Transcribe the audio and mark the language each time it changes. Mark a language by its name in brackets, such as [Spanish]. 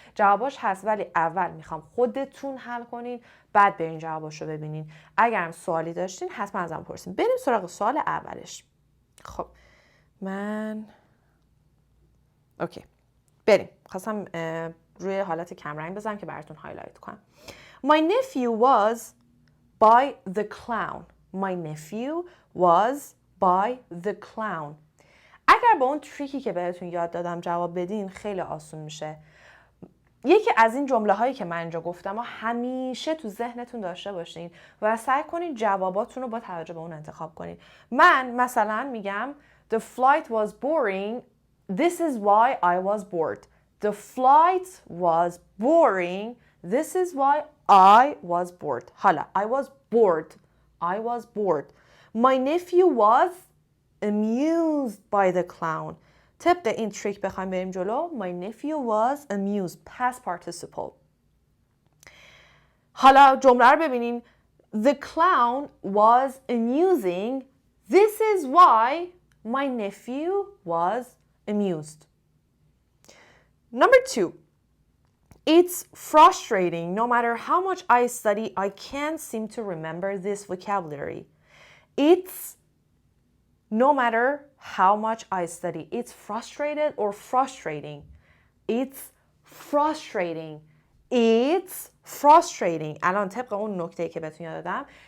[Persian] جواباش هست ولی اول میخوام خودتون حل کنین، بعد برین جواباشو ببینین. اگرم سوالی داشتین حتما ازم پرسین. بریم سراغ سوال اولش. خب اوکی بریم. خواستم روی حالت کمرنگ بزنم که براتون هایلایت کنم. [English] My nephew was by the clown. My nephew was by the clown. [Persian] اگر با اون تریکی که بهتون یاد دادم جواب بدین خیلی آسون میشه. یکی از این جمله هایی که من اینجا گفتم و همیشه تو ذهنتون داشته باشین و سعی کنین جواباتون رو با توجه به اون انتخاب کنین. من مثلا میگم [English] The flight was boring. This is why I was bored. The flight was boring. This is why I was bored. [Persian] حالا [English] I was bored. I was bored. My nephew was amused by the clown. [Persian] طبق این تریک بخوایم بریم جلو. [English] My nephew was amused. Past participle. حالا جمله رو ببینین. The clown was amusing. This is why my nephew was amused. Number 2. It's frustrating. No matter how much I study, I can't seem to remember this vocabulary. It's no matter how much I study. It's frustrated or frustrating. It's frustrating. It's frustrating. [Persian] الان طبق اون نکته‌ای که بهتون یاد دادم.